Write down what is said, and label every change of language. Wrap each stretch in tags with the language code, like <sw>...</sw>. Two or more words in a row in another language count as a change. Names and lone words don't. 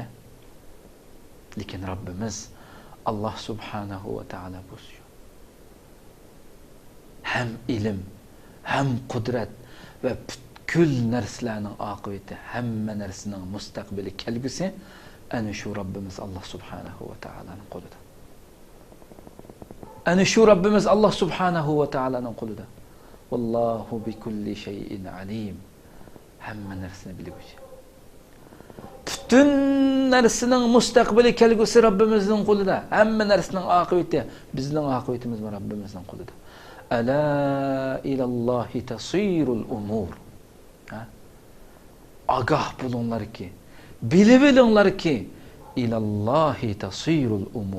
<uz>Lekin Rabbimiz Alloh</uz> <ar>subhanahu va taolo</ar> <uz>bu ham ilm, ham qudrat va butkul narsalarning oqibati, hamma narsaning mustaqbili kelgusi ana shu Rabbimiz Alloh subhanahu va taolaning qo'lida. Ana shu Rabbimiz Alloh</uz> <ar>subhanahu va</ar> <uz>taolaning qo'lida.</uz> <ar>Vallohu bi kulli shay'in alim.</ar> <uz>Hamma narsani biluvchi. Bütün narsaning mustaqbili kelgusi Rabbimizning qo'lida. Hamma narsaning oqibati bizning oqibatimiz Rabbimizning qo'lida.</uz> <ar>Ala ilallohi tasirul umur.</ar> <uz>Agah bulunlarki, bilinglarki,</uz> <ar>ilallohi tasirul umur.</ar>